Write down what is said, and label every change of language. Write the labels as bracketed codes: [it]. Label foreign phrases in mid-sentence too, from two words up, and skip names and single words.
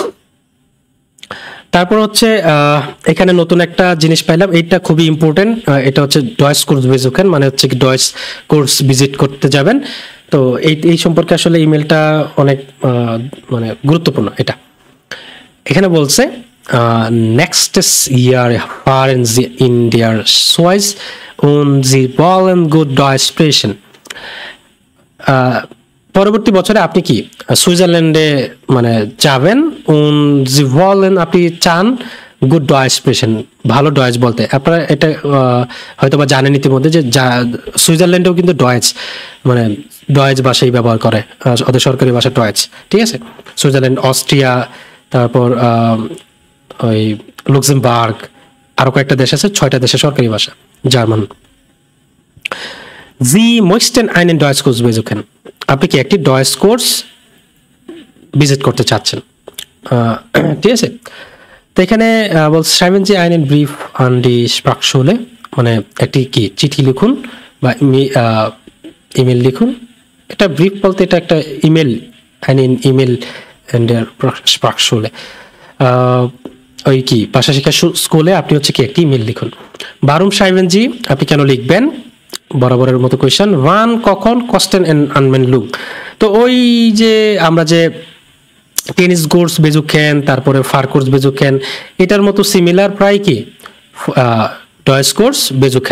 [bn] তারপর হচ্ছে এখানে নতুন একটা জিনিস পাইলাম, এটা খুবই ইম্পর্টেন্ট, এটা হচ্ছে [de] Deutschkurs besuchen, [bn] মানে হচ্ছে কি ডয়েস কোর্স ভিজিট করতে যাবেন। তো এই সম্পর্কে আসলে ইমেলটা অনেক মানে গুরুত্বপূর্ণ। [de] এটা এখানে বলছে nächstes Jahr fahren Sie in der Schweiz und Sie wollen gut Deutsch sprechen, [bn] পরবর্তী বছরে আপনি কি সুইজারল্যান্ডে মানে যাবেন, [de] Sie wollen [bn] আপনি চান [de] gut Deutsch sprechen [bn] ভালো ডয়েচ বলতে। আপনারা এটা হয়তো বা জানেন ইতিমধ্যে যে সুইজারল্যান্ডেও কিন্তু ডয়েচ মানে ডয়েচ ভাষাই ব্যবহার করে, ওদের সরকারি ভাষা ডয়েচ, ঠিক আছে। সুইজারল্যান্ড, অস্ট্রিয়া, তারপর ওই লুক্সেমবার্গ, আরো কয়েকটা দেশ আছে, 6টা দেশের সরকারি ভাষা জার্মান। [de] Sie möchten einen Deutschkurs besuchen, [bn] আপনি কি একটি ডয়েস কোর্স ভিজিট করতে চাচ্ছেন, ঠিক আছে। তো এখানে বলছে [de] schreiben Sie einen Brief an die Sprachschule, [bn] মানে একটি কি চিঠি লিখুন বা ইমেল লিখুন। এটা ব্রিফ বলতে এটা একটা ইমেল, einen ইমেল [de] in der Sprachschule, [bn] ওই কি ভাষা শিক্ষা স্কুলে আপনি হচ্ছে কি একটি ইমেল লিখুন। [de] warum schreiben Sie, [bn] আপনি কেন লিখবেন, বরাবরের মতো কোয়েশ্চেন। wann কখন, [de] Kosten und Anmeldung, [bn] তো ওই যে আমরা যে [de] Tenniskurs besuchen, [bn] তারপরে [de] Fahrkurs besuchen, [bn] এটার মতো সিমিলার প্রায় কি [de] Deutschkurs besuchen.